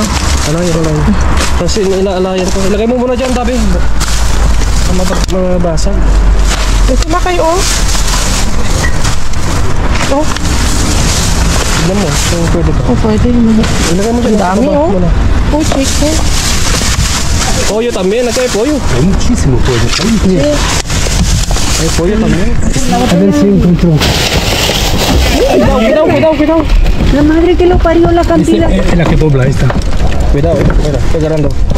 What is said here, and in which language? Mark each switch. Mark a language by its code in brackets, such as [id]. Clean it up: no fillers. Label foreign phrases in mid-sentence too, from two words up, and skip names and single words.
[tl] Ano yun lang. Kasi inaalayan ko. Ilagay mo muna dyan, Dabi. Mabasag. Ito na kayo, oh. Oh. Tignan mo, kung pwede ba? Oh, pwede. Ilagay mo dyan. Ang dami, baba oh. muna. Oh, chicken. [es] Pollo también, acá hay pollo. Hay muchísimo pollo. Hay pollo también. A ver si encontró. Cuidado. La madre que lo parió la cantidad. Es la que pobla esta. Cuidado, mira, estoy agarrando.